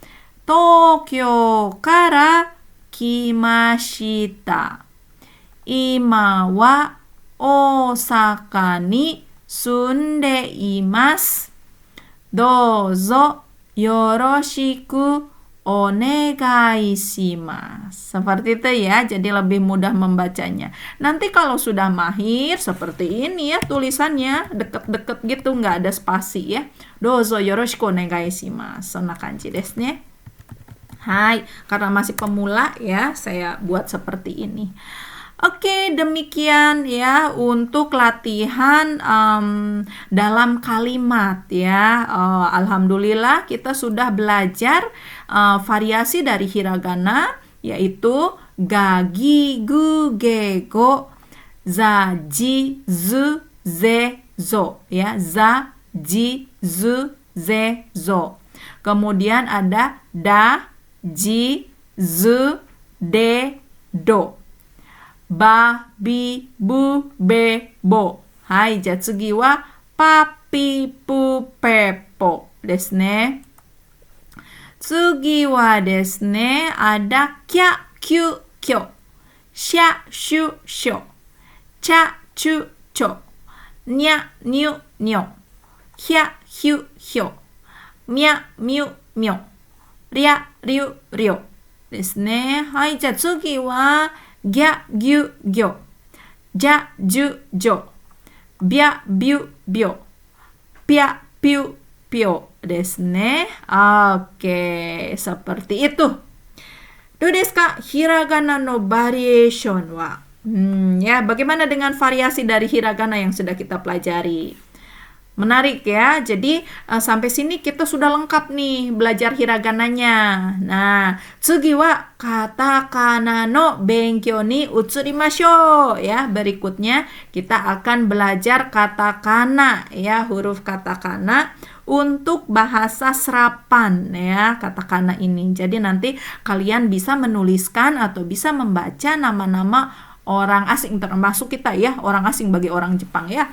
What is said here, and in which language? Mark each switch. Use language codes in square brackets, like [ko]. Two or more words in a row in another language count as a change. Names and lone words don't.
[ja] 東京から来ました. 今は大阪に住んでいます. どうぞよろしくお願いします. [id] Seperti itu ya, jadi lebih mudah membacanya. Nanti kalau sudah mahir seperti ini ya tulisannya, deket-deket gitu, nggak ada spasi ya. [ja] どうぞよろしくお願いします. そんな感じですね. [id] Hai, karena masih pemula ya, saya buat seperti ini. Oke, demikian ya untuk latihan dalam kalimat ya. Alhamdulillah kita sudah belajar variasi dari hiragana, yaitu [ja] が、ぎ、ぐ、げ、ご、ざ、じ、ず、ぜ、ぞ [id] ya. [ja] ざ、じ、ず、ぜ、ぞ. [id] Kemudian ada [ja] だ、ぢ、づ、で、ど. ば、び、ぶ、べ、ぼ. はい、じゃ次はぱぴ、ぷ, ぺぽですね. 次はですね, ada きゃ、きゅ、きょ. しゃ、しゅ、しょ。ちゃ、ちゅ、ちょ. にゃ、にゅ、にょ。ひゃ、ひゅ、ひょ. みゃ、みゅ、みょ. りゃ、りゅ、りょですね. はい、じゃ次はぎゃ、ぎゅ、ぎょ、じゃ、じゅ、じょ、びゃ、びゅ、びょ. ぴゃ、ぴゅ, ぴょですね. [id] Oke, seperti itu. [ja] どうですか? Hiragana no variation wa. [id] Ya, bagaimana dengan variasi dari hiragana yang sudah kita pelajari? Menarik ya. Jadi sampai sini kita sudah lengkap nih belajar hiragananya. Nah, [ja] 次はカタカナの勉強に移りましょう ya. [id] Berikutnya kita akan belajar katakana ya, huruf katakana untuk bahasa serapan ya, katakana ini. Jadi nanti kalian bisa menuliskan atau bisa membaca nama-nama orang asing, termasuk kita ya, orang asing bagi orang Jepang ya.